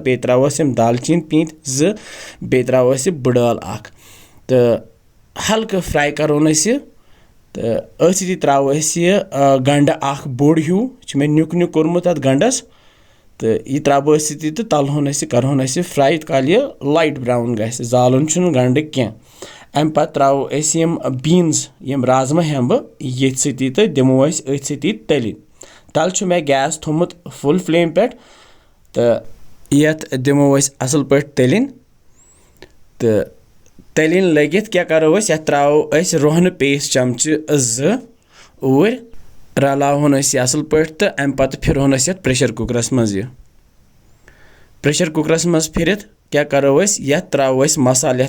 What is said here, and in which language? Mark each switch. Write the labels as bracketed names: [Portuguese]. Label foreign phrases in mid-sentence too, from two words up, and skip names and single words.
[Kashmiri] बे त्रावस यम दालचीन पींत 2 बे त्रावस यह बड़ ٲल 1 तो हल्का फ्राई करोन तो अथी त्राव यह गंड बोड़ हूँ मे नुक नुक कोर्मुत अत गंडस तो यह त्राव तो तलहोन करहोन फ्राई काल यह लाइट ब्राउन गि जालन गंड क्या अम पे त्रावो यम बीन्स यम राजमा हेम्ब ये तो दिमो अथ तलिन तल मे गैस थोमुत फुल फ्लेम पे तो यथ दिमो असल पे तलिन तो तलिन लगित क्या करो यथ त्रावो रोहन पेस्ट चमचे 2 और रलावन असल पे तो अम पे फिरहोन यथ प्रेशर कुकरस मज प्रेशर कुकरस मज फिरित क्या करो यथ त्रावो मसाल यथ